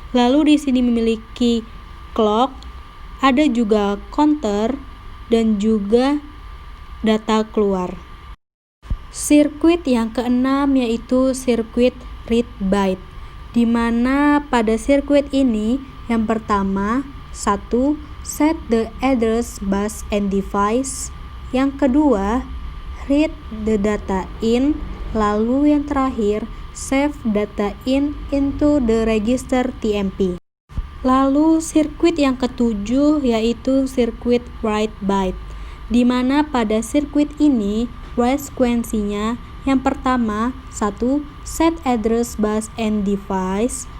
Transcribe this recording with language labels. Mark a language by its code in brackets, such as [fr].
[id] Lalu di sini memiliki clock, ada juga counter dan juga data keluar. Sirkuit yang keenam yaitu sirkuit read byte, di mana pada sirkuit ini yang pertama 1. [en] Set the address, bus and device. [id] Yang kedua, [en] read the data in. [id] Lalu yang terakhir, [en] save data in into the register TMP. [id] Lalu sirkuit yang ketujuh yaitu sirkuit write byte, di mana pada sirkuit ini frekuensinya yang pertama 1. [en] Set address, bus and device.